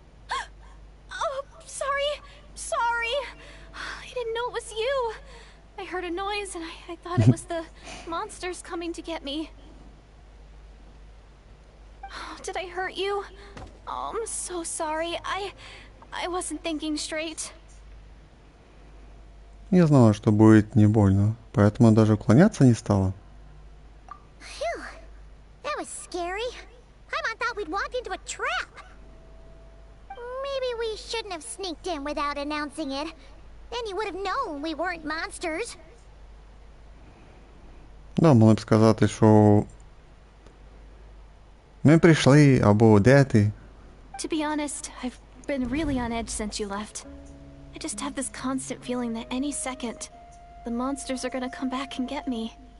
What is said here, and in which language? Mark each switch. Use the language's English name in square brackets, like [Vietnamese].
[English] Oh, sorry. I didn't know it was you. I heard a noise and I thought it was the monsters coming to get me. Oh, did I hurt you? Oh, I'm so sorry. I wasn't thinking straight. [Russian] Я знала, что будет не больно, поэтому даже уклоняться не стала. [English] Phew. That was scary. Paimon thought we'd walked into a trap. Maybe we shouldn't have sneaked in without announcing it. Then you would have known we weren't monsters. [Ukrainian] Да, могли б сказати, що ми прийшли, або де ти? [English] To be honest, I've been really on edge since you left. I just have this constant feeling that any second, the monsters are gonna come back and get me.